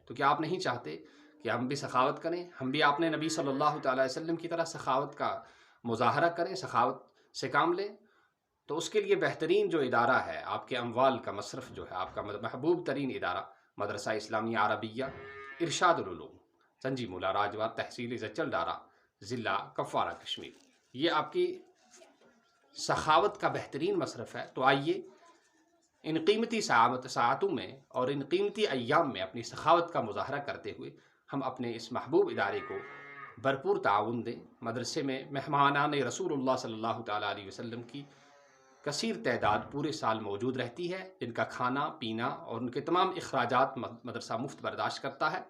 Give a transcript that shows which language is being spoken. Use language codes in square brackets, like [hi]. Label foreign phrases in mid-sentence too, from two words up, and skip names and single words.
[ur] تو کیا آپ نہیں چاہتے کہ ہم بھی سخاوت کریں، ہم بھی اپنے نبی [ar] صلی اللہ تعالیٰ علیہ وسلم [ur] کی طرح سخاوت کا مظاہرہ کریں، سخاوت سے کام لیں؟ تو اس کے لیے بہترین جو ادارہ ہے، آپ کے اموال کا مصرف جو ہے، آپ کا محبوب ترین ادارہ مدرسہ اسلامیہ عربیہ ارشاد العلوم، سنجی مولا راجوار، تحصیل زچل ڈارا، ضلع کپوارہ، کشمیر، یہ آپ کی سخاوت کا بہترین مصرف ہے۔ تو آئیے ان قیمتی ساعتوں میں اور ان قیمتی ایام میں اپنی سخاوت کا مظاہرہ کرتے ہوئے ہم اپنے اس محبوب ادارے کو بھرپور تعاون دیں۔ مدرسے میں مہمانان [ar] رسول اللہ صلی اللہ تعالیٰ علیہ وسلم [ur] کی کثیر تعداد پورے سال موجود رہتی ہے، جن کا کھانا پینا اور ان کے تمام اخراجات مدرسہ مفت برداشت کرتا ہے۔